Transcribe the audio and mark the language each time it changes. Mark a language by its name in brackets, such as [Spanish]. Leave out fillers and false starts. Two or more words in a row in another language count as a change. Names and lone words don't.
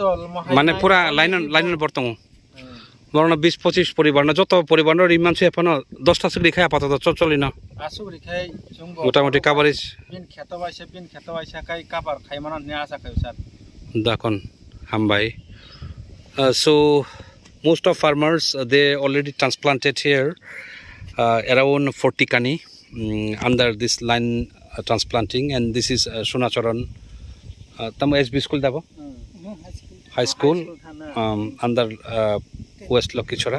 [Kok Borok] माने पूरा लाइन बर्तंग बरना 20-25 परिवार न जतो परिवार न रिमान से अपन 10 टा सिगरि खाय आपातत चलिना आसुगरि खाय जोंबो मोटामोटी कभारेज बिन खेतबायसा काय कभार खायमाना ने आसा खाय सर दाखन हामबाय [English] so most of farmers they already transplanted here around 40 kani under this line transplanting, and this is Sunacharan tam SB school dabo high school under West Lakhichhara.